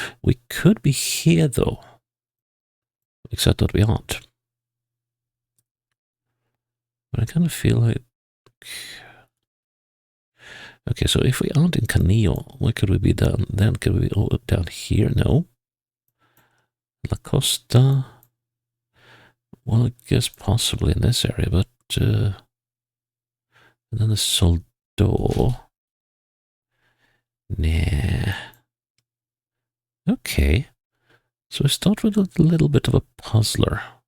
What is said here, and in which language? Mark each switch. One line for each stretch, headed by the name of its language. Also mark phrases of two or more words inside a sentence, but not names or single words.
English: We could be here, though, except that we aren't. But I kind of feel like... Okay, so if we aren't in Canillo, where could we be down? Then could we be down here? No. La Costa. Well, I guess possibly in this area, but and then the Soldo. Nah. Okay. So we start with a little bit of a puzzler.